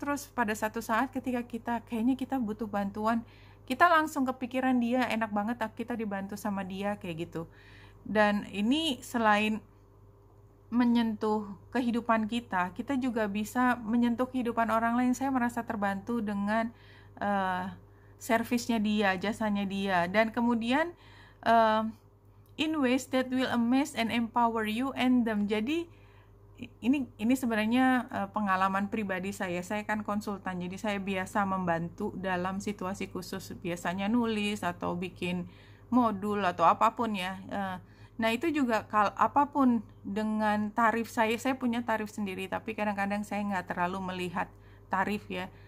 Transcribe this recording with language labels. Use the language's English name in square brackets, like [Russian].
[Indonesian] Terus pada satu saat ketika kayaknya kita butuh bantuan, kita langsung kepikiran dia, enak banget kita dibantu sama dia, kayak gitu. Dan ini selain menyentuh kehidupan kita juga bisa menyentuh kehidupan orang lain. Saya merasa terbantu dengan servisnya dia, jasanya dia. Dan kemudian [English] in ways that will amaze and empower you and them. [Indonesian] Jadi ini sebenarnya pengalaman pribadi saya kan konsultan, jadi saya biasa membantu dalam situasi khusus, biasanya nulis atau bikin modul atau apapun ya. Nah itu juga apapun dengan tarif saya punya tarif sendiri, tapi kadang-kadang saya nggak terlalu melihat tarif ya.